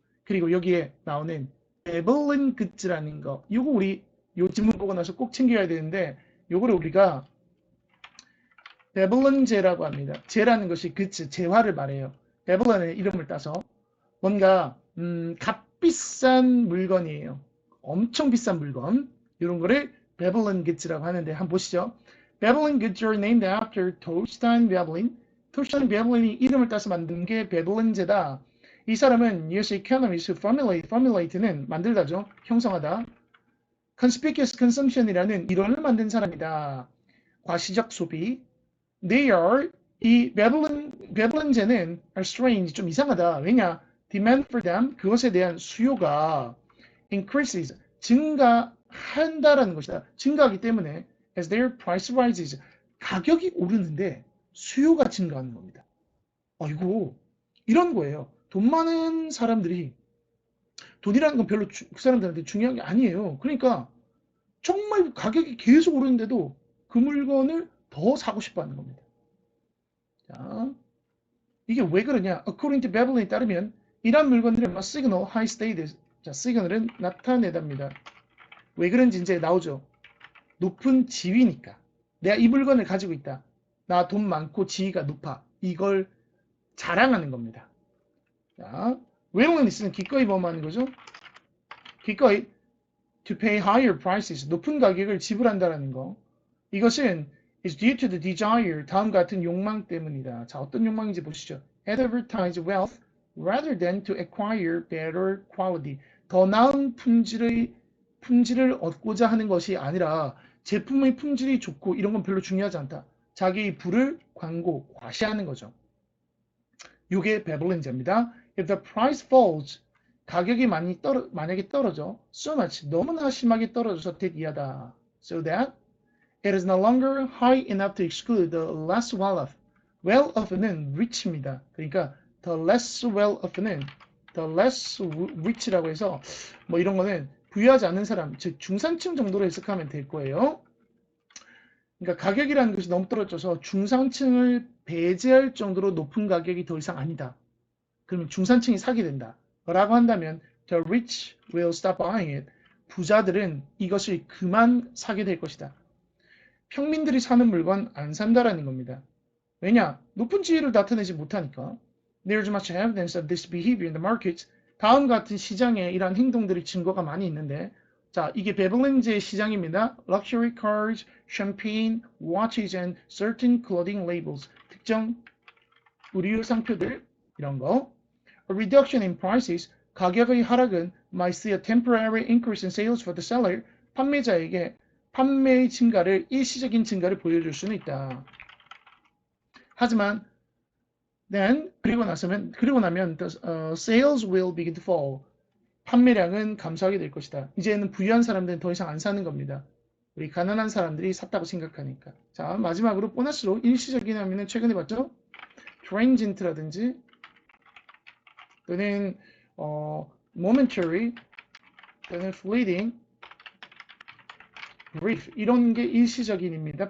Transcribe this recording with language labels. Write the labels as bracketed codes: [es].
[ko] 그리고 여기에 나오는 베블린 굿즈라는 거, 이거 우리 요 지문 보고 나서 꼭 챙겨야 되는데 요거를 우리가 베블린제라고 합니다. 제라는 것이 굿즈, 재화를 말해요. 베블린의 이름을 따서 뭔가 값비싼 물건이에요. 엄청 비싼 물건. 이런 거를 베블린 굿즈라고 하는데 한번 보시죠. [en] Babylon goods are named after Torstein Veblen. [ko] Torstein Veblen이 이름을 따서 만든 게 베블린제다. 이 사람은 [en] US economist formulate [ko] 는 만들다죠. 형성하다. Conspicuous consumption이라는 이론을 만든 사람이다. 과시적 소비. [en] They are [ko] 이 베블린제는 [en] are strange [ko] 좀 이상하다. 왜냐? [en] Demand for them [ko] 그것에 대한 수요가 [en] increases [ko] 증가한다라는 것이다. 증가하기 때문에 [en] as their price rises [ko] 가격이 오르는데 수요가 증가하는 겁니다. 이거 이런 거예요. 돈 많은 사람들이 돈이라는 건 별로 그 사람들한테 중요한 게 아니에요. 그러니까 정말 가격이 계속 오르는데도 그 물건을 더 사고 싶어 하는 겁니다. 자, 이게 왜 그러냐? [en] According to Babylon에 [ko] 따르면 이러한 물건들은 [en] signal high status. [ko] 자, 시그널은 나타내답니다. 왜 그런지 이제 나오죠. 높은 지위니까. 내가 이 물건을 가지고 있다. 나 돈 많고 지위가 높아. 이걸 자랑하는 겁니다. 자, willingness는 기꺼이 뭐하는 거죠? 기꺼이 [en] to pay higher prices. [ko] 높은 가격을 지불한다라는 거. 이것은 [en] is due to the desire. [ko] 다음 같은 욕망 때문이다. 자, 어떤 욕망인지 보시죠. [en] Advertise wealth rather than to acquire better quality. [ko] 더 나은 품질을 얻고자 하는 것이 아니라 제품의 품질이 좋고 이런 건 별로 중요하지 않다. 자기 부를 광고, 과시하는 거죠. 이게 베블린제입니다. [en] If the price falls, [ko] 가격이 만약에 떨어져, [en] so much, [ko] 너무나 심하게 떨어져서 대기하다. [en] So that it is no longer high enough to exclude the less well-off. [ko] well-off는 rich입니다. 그러니까 [en] the less well-off [ko] 는 [en] the less rich [ko] 라고 해서 뭐 이런 거는 부유하지 않은 사람, 즉 중산층 정도로 해석하면 될 거예요. 그러니까 가격이라는 것이 너무 떨어져서 중산층을 배제할 정도로 높은 가격이 더 이상 아니다. 그러면 중산층이 사게 된다. 라고 한다면 [en] the rich will stop buying it. [ko] 부자들은 이것을 그만 사게 될 것이다. 평민들이 사는 물건 안 산다라는 겁니다. 왜냐? 높은 지위를 나타내지 못하니까. [en] There's much evidence of this behavior in the markets. [ko] 다음 같은 시장에 이러한 행동들의 증거가 많이 있는데 자, 이게 베블린즈의 시장입니다. [en] Luxury cars, champagne, watches, and certain clothing labels. [ko] 특정 의류 상표들 이런 거. [en] A reduction in prices. [ko] 가격의 하락은 [en] might see a temporary increase in sales for the seller. [ko] 판매자에게 판매의 증가를 일시적인 증가를 보여줄 수는 있다. 하지만 [en] then [ko] 그리고 나면 [en] the sales will begin to fall. [ko] 판매량은 감소하게 될 것이다. 이제는 부유한 사람들은 더 이상 안 사는 겁니다. 우리 가난한 사람들이 샀다고 생각하니까. 자, 마지막으로 보너스로 일시적인 하면은 최근에 봤죠? transient라든지 또는 momentary 또는 fleeting, brief 이런 게 일시적인입니다.